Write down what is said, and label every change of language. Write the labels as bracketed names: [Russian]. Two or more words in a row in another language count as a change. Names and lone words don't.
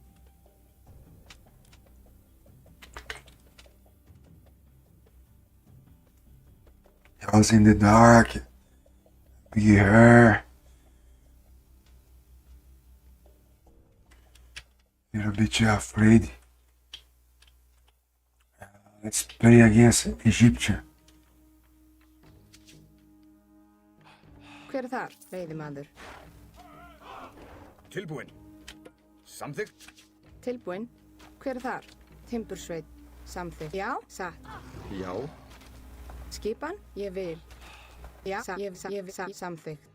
[English] I was in the dark. Big hair. Little bit afraid. Let's play against Egyptian. [Icelandic] Hver þar, veiðimaður? Tilbúin. Samþykkt. Tilbúin. Hver þar? Timbursveit. Samþykkt. Já, satt. Já. Skipan, ég vil. Já, samþykkt.